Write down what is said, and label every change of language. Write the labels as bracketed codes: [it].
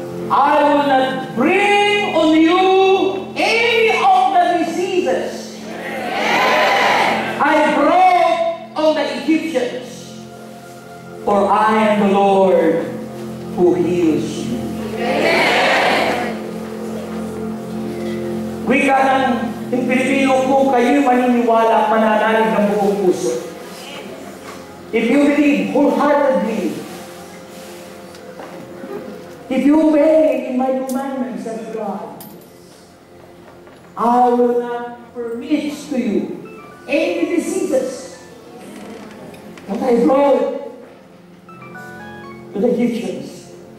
[en] I will not bring on you any of the diseases I brought on the Egyptians, for I am the Lord who heals you. [tl] Wika ng Pilipino, kung kayo maniniwala, mananalig ng buong puso. [en] If you believe wholeheartedly, if you obey in my commandments, says God, I will not permit to you any diseases that I brought to the Egyptians.